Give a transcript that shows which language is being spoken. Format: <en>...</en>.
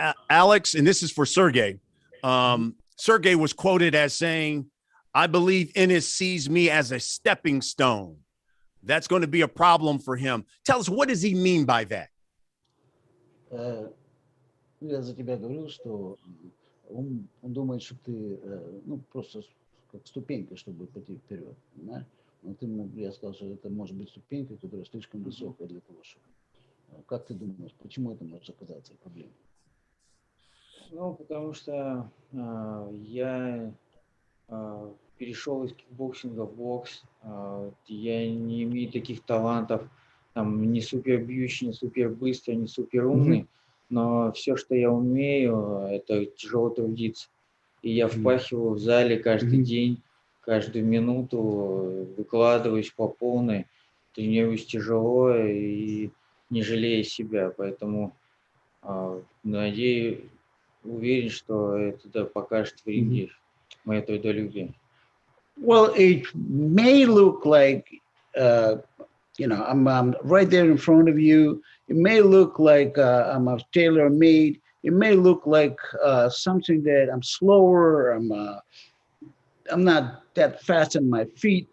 <en>Alex, and this is for Sergey. Sergey was quoted as saying, "I believe Ennis sees me as a stepping stone. That's going to be a problem for him." Tell us, what does he mean by that?</en> <ru>Я за тебя говорил, что он думает, что ты просто как ступенька, чтобы пойти вперед. Да? Я сказал, что это может быть ступенька, которая слишком высокая для того, чтобы... Как ты думаешь, почему это может оказаться проблемой? Потому что я перешел из кикбоксинга в бокс. Я не имею таких талантов, не супер бьющий, не супер быстрый, не супер умный, но все, что я умею, это тяжело трудиться. И я впахиваю в зале каждый день, каждую минуту, выкладываюсь по полной, тренируюсь тяжело и не жалея себя. Поэтому надеюсь, уверен, что это покажет в ринге мое трудолюбие.</ru> <en>Well, it may look like, I'm right there in front of you. It may look like I'm a tailor-made. It may look like something that I'm slower. I'm not that fast on my feet.</en>